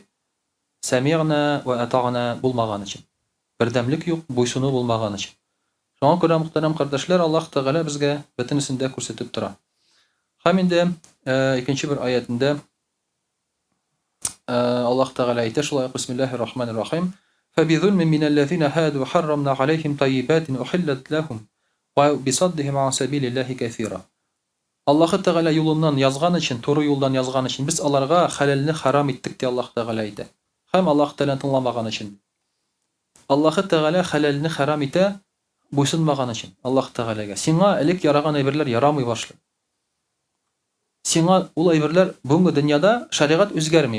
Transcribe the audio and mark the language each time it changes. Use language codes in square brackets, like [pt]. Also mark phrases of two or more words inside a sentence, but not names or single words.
[ar] سمعنا وأطعنا [tt] булмаган өчен. Бердәмлек юк, буйсыну булмаган өчен. Шуңа күрә мөхтәрәм кардәшләр, Аллаһ Тәгалә безгә бөтенесен дә күрсәтеп тора. Һәм инде икенче бер аятында Аллаһ Тәгалә әйтә шулай: [ar] Бисмиллаһир-рахманир-рахим. فبظلم من الذين هادوا حرمنا عليهم طيبات أحلت لهم وبصدهم عن سبيل الله كثيرا. [tt] Аллаһы Тәгалә юлыннан язган өчен, туры юлдан язган өчен без аларга хәләлне харам иттек ди Аллаһ Тәгалә әйтә. Һәм Аллаһ Тәгаләне тыңламаган өчен. Аллаһы Тәгалә хәләлне харам итә, буйсынмаган өчен Аллаһ Тәгаләгә. Сиңа элек яраган әйберләр ярамый башлый. Сиңа ул әйберләр бүгенге дөньяда шаригать үзгәрми.